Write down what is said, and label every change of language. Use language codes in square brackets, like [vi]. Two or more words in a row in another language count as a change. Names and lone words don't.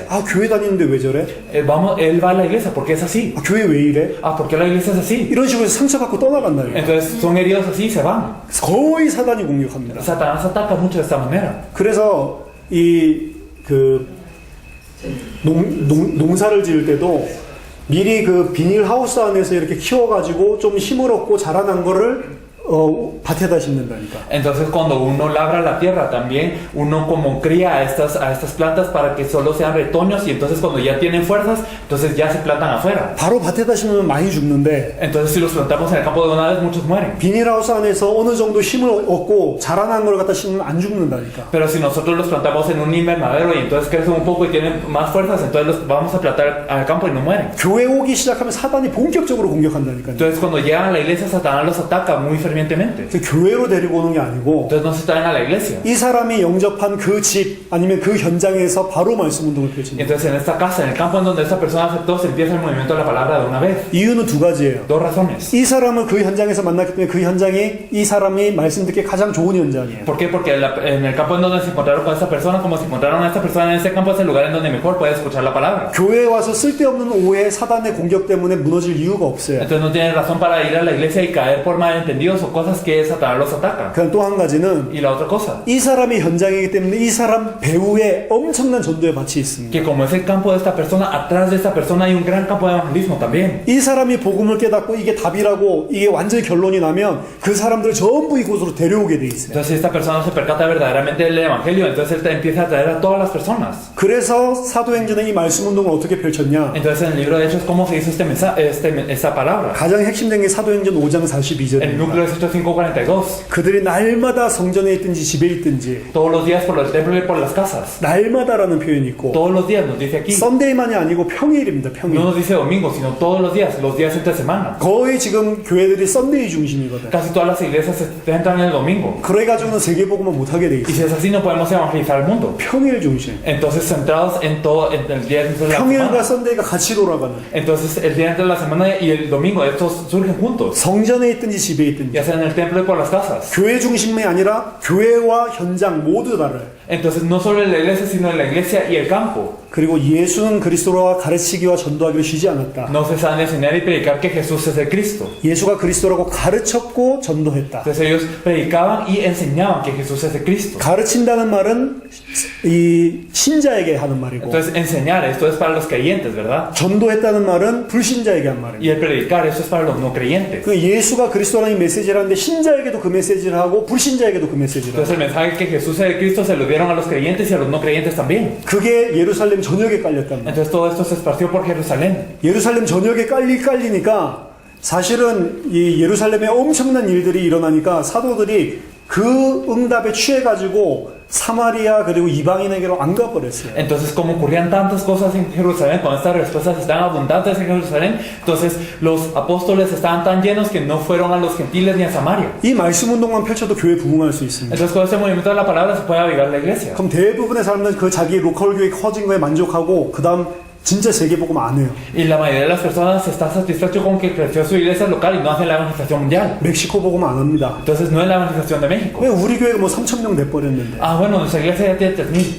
[ko] 아, 교회 다니는데 왜 저래? [es] Él va a la iglesia porque es así. [ko] 아, 교회 왜 이래? [es] Ah, ¿por qué la iglesia es así? [ko] 이런 식으로 해서 상처받고 떠나간다요. [es] Entonces son heridos así y se van. [ko] 거의 사단이 공격합니다. [es] Satanás ataca mucho de esta manera. [ko] 그래서 농사를 지을 때도 미리 그 비닐하우스 안에서 이렇게 키워가지고 좀 힘을 얻고 자라난 거를 밭에다 심는다니까. [es] Entonces cuando uno labra la tierra también uno como cría a estas plantas para que solo sean retoños y entonces cuando ya tienen fuerzas entonces ya se plantan afuera. [ko] 바로 밭에다 심으면 많이 죽는데 [es] Entonces si los plantamos en el campo de una vez muchos mueren. [ko] 비닐하우스 안에서 어느 정도 힘을 얻고 자라난 걸 갖다 심으면 안 죽는다니까. [es] Pero si nosotros los plantamos en un invernadero y entonces crecen un poco y tienen más fuerzas entonces los vamos a plantar al campo y no mueren. [ko] 교회 오기 시작하면 사단이 본격적으로 공격한다니까요. [es] Entonces cuando llegan a la iglesia Satanás los ataca muy fervientemente. [ko] 교회로 데리고 오는 게 아니고 [es] Entonces no se traen a la iglesia. [ko] 이 사람이 영접한 그 집 아니면 그 현장에서 바로 말씀 운동을 펼칩니다. [es] Entonces en esta casa, en el campo en donde esta persona aceptó, se empieza el movimiento de la palabra de una vez. [ko] 이유는 두 가지예요. [es] Dos razones. [ko] 이 사람을 그 현장에서 만났기 때문에 그 현장이 이 사람이 말씀 듣기 가장 좋은 현장이에요. [es] ¿Por qué? Porque en el campo en donde se encontraron con esta persona, como se encontraron a esta persona en ese campo, es el lugar en donde mejor puede escuchar la palabra. [ko] 교회에 와서 쓸데없는 오해, 사단의 공격 때문에 무너질 이유가 없어요. [es] Entonces no tienen razón para ir a la iglesia y caer por malentendidos o o cosas que Satanás los ataca. [ko] 그다음 또 한 가지는 [es] Y la otra cosa, [ko] 이 사람이 현장이기 때문에 이 사람 배후에 엄청난 전도의 밭이 있습니다. [es] que como es el campo de esta persona, atrás de esta persona hay un gran campo de evangelismo también. [ko] 이 사람이 복음을 깨닫고 이게 답이라고 이게 완전히 결론이 나면 그 사람들 전부 이곳으로 데려오게 돼 있어요. [es] Entonces si esta persona se percata verdaderamente del evangelio, entonces él te empieza a traer a todas las personas. [ko] 그래서 사도행전의 이 말씀 운동을 어떻게 펼쳤냐? [es] Entonces en el libro de Hechos, ¿cómo se hizo esta palabra? [ko] 가장 핵심된 게 사도행전 5장 [es] El [ko] 42절입니다. [es] núcleo es Hechos 5:42. [ko] 그들이 날마다 성전에 있든지 집에 있든지 [es] Todos los días por el templo y por las casas. [ko] 날마다라는 표현이 있고 [es] Todos los días nos dice aquí. [ko] 썬데이만이 아니고 평일입니다. 평일. [es] No nos dice domingo, sino todos los días entre semana. [ko] 거의 지금 교회들이 썬데이 중심이거든. [es] Casi todas las iglesias se centran en el domingo. [ko] 그래가지고는 세계복음을 못하게 돼 [es] Y [ko] 있어. [es] si es así, no podemos evangelizar al mundo. [ko] 평일 중심. [es] Entonces, centrados en todo, en el día entre la [ko] 평일과 [es] semana. [ko] 썬데이가 같이 돌아가는. [es] Entonces, el día entre la semana y el domingo, estos surgen juntos. [ko] 성전에 있든지 집에 있든지. [es] Ya sea en el templo y por las casas. [ko] 교회 중심이 아니라 교회와 현장 모두 다를. [es] Entonces, no solo en la iglesia, sino en la iglesia y el campo. [ko] 그리고 예수는 그리스도라 가르치기와 전도하기로 쉬지 않았다. [es] No cesan de enseñar y predicar que Jesús es el Cristo. [ko] 예수가 그리스도라고 가르쳤고 전도했다. [es] Entonces, ellos predicaban y enseñaban que Jesús es el Cristo. [ko] 가르친다는 말은 이 신자에게 하는 말이고 [es] Entonces, enseñar, esto es para los creyentes, ¿verdad? [ko] 전도했다는 말은 불신자에게 한 말이고 [es] Y el predicar, eso es para los no creyentes. [ko] 그 예수가 그리스도라는 이 메시지를 하는데 신자에게도 그 메시지를 하고 불신자에게도 그 메시지를 하고 [es] Entonces, el mensaje que Jesús es el Cristo se lo dieron a los creyentes y a los no creyentes también. [ko] 그게 예루살렘 전역에 깔렸단 말이에요. [es] Entonces, todo esto se esparció por Jerusalén. [ko] 예루살렘 전역에 깔리니까 사실은 이 예루살렘에 엄청난 일들이 일어나니까 사도들이 그 응답에 취해가지고 사마리아 그리고 이방인에게로 안 가버렸어요. [es] Entonces, como ocurrían tantas cosas en Jerusalén, con estas respuestas estaban abundantes en Jerusalén, entonces los apóstoles estaban tan llenos que no fueron a los gentiles ni a Samaria. [ko] 이 말씀 운동만 펼쳐도 교회 부흥할 수 있습니다. [es] Entonces, con este movimiento de la palabra se puede avivar la iglesia. [ko] 그럼 대부분의 사람들은 그 자기 로컬 교회 커진 거에 만족하고 그 다음 진짜 세계복음 안 해요. [es] Y la mayoría de las personas está satisfecho con que creció su iglesia local y no hacen la evangelización mundial. [ko] 멕시코 복음 안 합니다. [es] Entonces, no es la evangelización de México. [ko] 왜 우리 교회가 뭐 3,000명 내버렸는데 [es] Ah, bueno, nuestra iglesia ya tiene 3,000